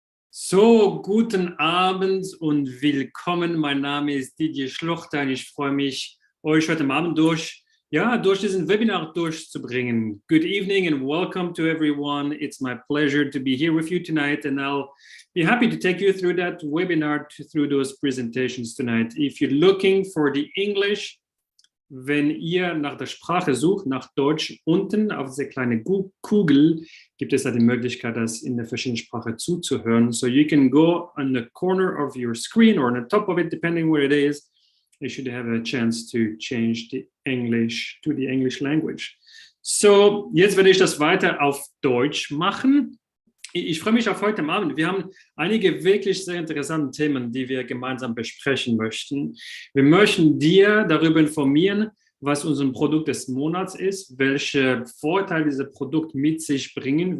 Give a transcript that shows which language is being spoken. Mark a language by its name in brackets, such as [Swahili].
[German] So, guten Abend und willkommen. Mein Name ist Didier Schluchter und ich freue mich, euch heute Abend durch ja, durch diesen Webinar durchzubringen. [English] Good evening and welcome to everyone. It's my pleasure to be here with you tonight, and I'll be happy to take you through that webinar, through those presentations tonight. If you're looking for the English, [German] wenn ihr nach der Sprache sucht, nach Deutsch, unten auf dieser kleinen Kugel gibt es da die Möglichkeit, das in der verschiedenen Sprache zuzuhören. [English] So you can go on the corner of your screen or on the top of it, depending where it is. You should have a chance to change the English to the English language. [German] So, jetzt werde ich das weiter auf Deutsch machen. Ich freue mich auf heute Abend. Wir haben einige wirklich sehr interessante Themen, die wir gemeinsam besprechen möchten. Wir möchten dir darüber informieren, was unser Produkt des Monats ist, welche Vorteile dieses Produkt mit sich bringen.